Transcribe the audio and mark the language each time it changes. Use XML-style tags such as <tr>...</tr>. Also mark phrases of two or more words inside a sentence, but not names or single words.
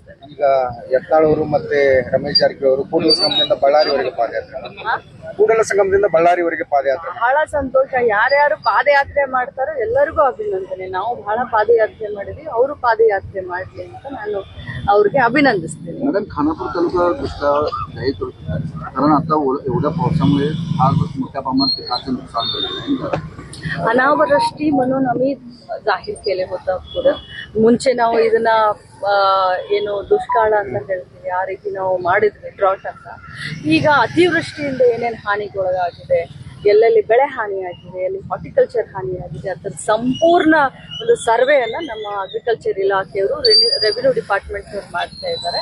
<kn>ಈಗ ಯತ್ನಾಳ್ ಅವರು ಮತ್ತೆ ರಮೇಶ್ ಜಾರಕಿಹೊಳಿ ಅವರು ಕೂಡಲ ಸಂಗಮದಿಂದ ಬಳ್ಳಾರಿವರೆಗೆ ಪಾದಯಾತ್ರೆ, ಕೂಡಲ ಸಂಗಮದಿಂದ ಬಳ್ಳಾರಿವರೆಗೆ ಪಾದಯಾತ್ರೆ. ಬಹಳ ಸಂತೋಷ. ಯಾರ್ಯಾರು ಪಾದಯಾತ್ರೆ ಮಾಡ್ತಾರೋ ಎಲ್ಲರಿಗೂ ಅಭಿನಂದನೆ. ನಾವು ಬಹಳ ಪಾದಯಾತ್ರೆ ಮಾಡಿದ್ವಿ, ಅವರು ಪಾದಯಾತ್ರೆ ಮಾಡ್ಲಿ ಅಂತ ನಾನು ಅವ್ರಿಗೆ अभिनंदिस्ते.</kn> <mr>मॅडम, खानापूर तालुका दुष्काळ जाहीर करत होता, कारण आता एवढ्या पावसामुळे फार मोठ्या प्रमाणात पिकाचं नुकसान झालेलं. ಅನಾವೃಷ್ಟಿ म्हणून आम्ही जाहीर केले होतं.</mr> <kn>पुढे ಮುಂಚೆ ನಾವು ಇದನ್ನ ಏನು ದುಷ್ಕಾಳ ಅಂತ ಹೇಳ್ತೀವಿ, ಆ ರೀತಿ ನಾವು ಮಾಡಿದ್ವಿ ಡ್ರಾಟ್ ಅಂತ. ಈಗ ಅತಿವೃಷ್ಟಿಯಿಂದ ಏನೇನು ಹಾನಿಗೊಳಗಾಗಿದೆ, ಎಲ್ಲೆಲ್ಲಿ ಬೆಳೆ ಹಾನಿಯಾಗಿದೆ, ಎಲ್ಲಿ ಹಾರ್ಟಿಕಲ್ಚರ್ ಹಾನಿಯಾಗಿದೆ, ಅದರ ಸಂಪೂರ್ಣ ಒಂದು ಸರ್ವೆಯನ್ನು ನಮ್ಮ ಅಗ್ರಿಕಲ್ಚರ್ ಇಲಾಖೆಯವರು</kn> <en>revenue departmentನವ್ರು</en> <kn>ಮಾಡ್ತಾ ಇದ್ದಾರೆ.</kn>